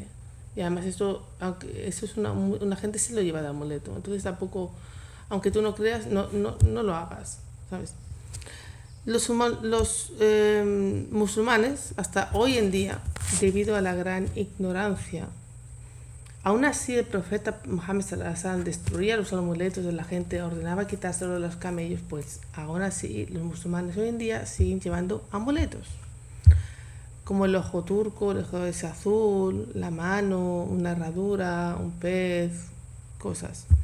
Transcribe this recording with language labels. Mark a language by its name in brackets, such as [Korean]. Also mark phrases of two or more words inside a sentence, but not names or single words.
[Spanish] Y además aunque eso es una gente se lo lleva de amuleto. Entonces tampoco, aunque tú no creas, no lo hagas, ¿sabes? Los musulmanes, hasta hoy en día, debido a la gran ignorancia, aún así el profeta Muhammad [Arabic] صلى الله عليه وسلم [Spanish] destruía los amuletos de la gente, ordenaba quitárselo de los camellos, pues aún así los musulmanes hoy en día siguen llevando amuletos, como el ojo turco, el ojo ese azul, la mano, una herradura, un pez, cosas.